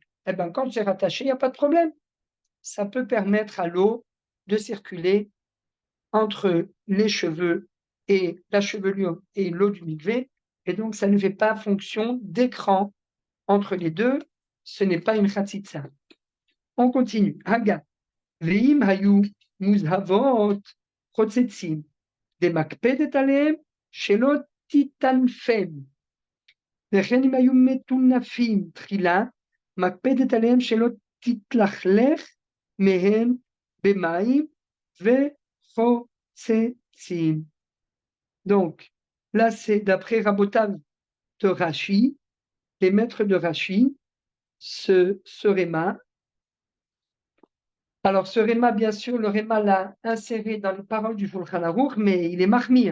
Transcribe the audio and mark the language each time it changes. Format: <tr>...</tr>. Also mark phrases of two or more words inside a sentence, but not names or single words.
<fr>Eh bien, quand c'est rattaché, il n'y a pas de problème. Ça peut permettre à l'eau de circuler entre les cheveux et la chevelure et l'eau du mikvé, et donc ça ne fait pas fonction d'écran entre les deux. Ce n'est pas une khatsitsa. On continue. Haga.</fr> <he>ואם היו מזוהמות חוצצים דמקפדת עליהם שלא תתטנף. וכן אם היו מטונפים תחילה, מקפדת עליהם שלא תתלכלך מהם במים וחוצצים.</he> <fr>Donc, là, c'est d'après Rabotav de Rashi, les maîtres de Rashi, ce réma. Alors, ce réma, bien sûr, le réma l'a inséré dans les paroles du Shulchan Aruch, mais il est mahmir.</fr>